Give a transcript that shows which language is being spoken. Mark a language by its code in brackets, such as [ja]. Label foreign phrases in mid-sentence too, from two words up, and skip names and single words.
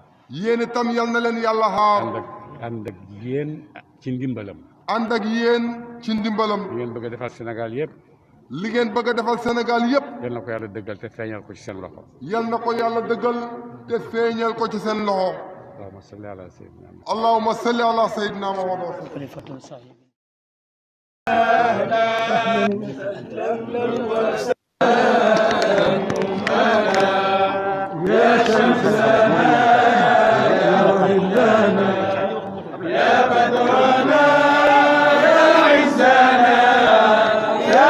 [wo] yéen itam yal na leen yàlla xaar. ànd ak yéen ci ndimbalam. ànd ak yéen ci ndimbalam. li ngeen bëgg a defal Sénégal yëpp. li ngeen bëgg a defal Sénégal yëpp. yal na ko yàlla dëggal te feeñal ko ci seen loxo. yal na ko yàlla dëggal te feeñal ko ci seen loxo. [ar] اللهم صل على سيدنا محمد. اللهم صل على سيدنا محمد. يا بدرنا يا عزنا يا